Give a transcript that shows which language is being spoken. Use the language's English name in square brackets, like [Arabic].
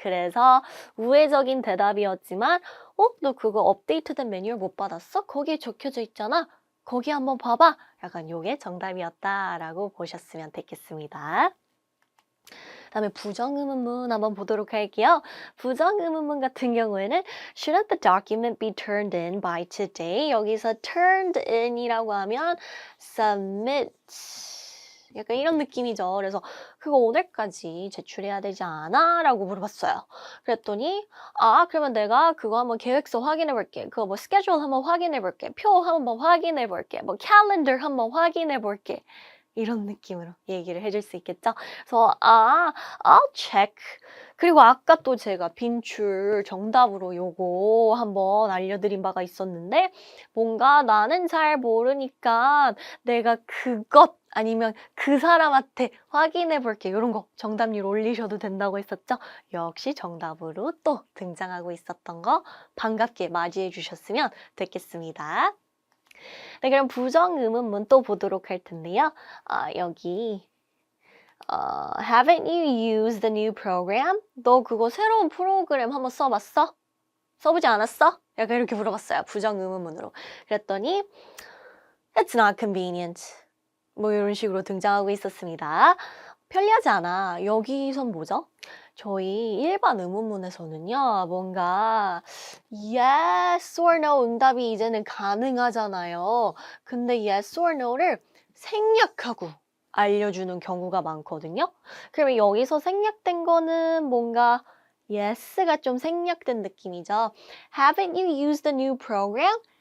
[Korean] 그래서 우회적인 대답이었지만 너 그거 업데이트된 매뉴얼 못 받았어? 거기에 적혀져 있잖아. 거기 한번 봐봐. 약간 요게 정답이었다라고 보셨으면 되겠습니다. 다음에 부정의문문 한번 보도록 할게요. 부정의문문 같은 경우에는 [English] Shouldn't the document be turned in by today? [Korean] 여기서 turned in이라고 하면 submit 약간 이런 느낌이죠. 그래서 그거 오늘까지 제출해야 되지 않아? 라고 물어봤어요. 그랬더니 그러면 내가 그거 한번 계획서 확인해 볼게. 그거 뭐 스케줄 한번 확인해 볼게. 표 한번 확인해 볼게. 뭐 캘린더 한번 확인해 볼게. 이런 느낌으로 얘기를 해줄 수 있겠죠? [English] 그래서 I'll check. [Korean] 그리고 아까 또 제가 빈출 정답으로 요거 한번 알려드린 바가 있었는데 뭔가 나는 잘 모르니까 내가 그것 아니면 그 사람한테 확인해 볼게. 이런 거 정답률 올리셔도 된다고 했었죠? 역시 정답으로 또 등장하고 있었던 거 반갑게 맞이해 주셨으면 됐겠습니다. 네, 그럼 부정 의문문 또 보도록 할 텐데요. 여기 [English] Haven't you used the new program? [Korean] 너 그거 새로운 프로그램 한번 써봤어? 써보지 않았어? 약간 이렇게 물어봤어요. 부정 의문문으로. 그랬더니 [English] It's not convenient. [Korean] 뭐 이런 식으로 등장하고 있었습니다. 편리하지 않아. 여기선 뭐죠? 저희 일반 의문문에서는요, 뭔가 [English] yes or no [Korean] 응답이 이제는 가능하잖아요. 근데 [English] yes or no [Korean] 를 생략하고 알려주는 경우가 많거든요. 그러면 여기서 생략된 거는 뭔가 yes가 좀 생략된 느낌이죠. [English] Haven't you used the new program?